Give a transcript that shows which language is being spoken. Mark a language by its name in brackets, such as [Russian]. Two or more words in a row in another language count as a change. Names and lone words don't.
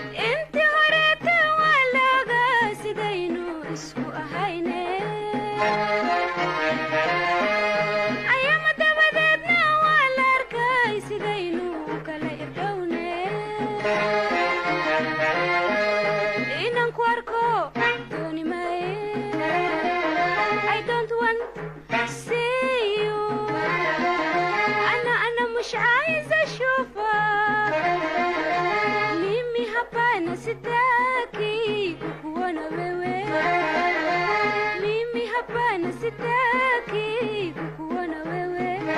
[Somali] Inti horeeto waa looga sidaynu isku ahayne. Ayaama dabadeedna waa la arkay sidaynu u kala irdhowne. Inaan ku arko dooni maaye. [English] I don't want see you. [Arabic] أنا، أنا مش عايزة شوفه. [Swahili] Mimi hapana sitaki kukuona wewe. Mimi hapana sitaki kukuona wewe.